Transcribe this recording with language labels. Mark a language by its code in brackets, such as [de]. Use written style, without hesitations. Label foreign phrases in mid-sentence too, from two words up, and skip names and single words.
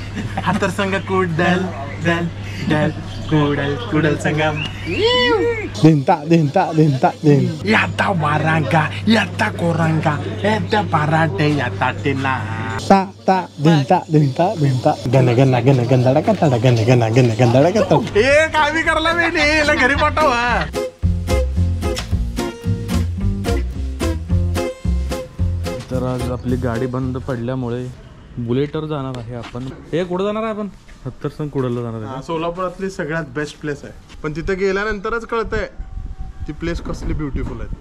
[mr] हातर संग कुडल डल डल कुडल कुडल संगम दिनता दिनता दिनता दिन याता वारांगा याता कोरंगा याता पराठे याता टिना ता ता दिनता दिनता दिनता गन गन गन गंधडा कतडा गन गन गन गंधडा कतडा ए काय बी करला बेटी याला घरी पाठव तर आज आपली गाडी बंद पडल्यामुळे बुलेटवर जाणार आहे आपण. हे कुठं जाणार आहे आपण? हत्तरसंग कुडलला जाणार आहे. सोलापुरातली सगळ्यात [en] best place [mr] आहे, पण तिथे गेल्यानंतरच कळतंय ती प्लेस कसली ब्युटिफुल आहे.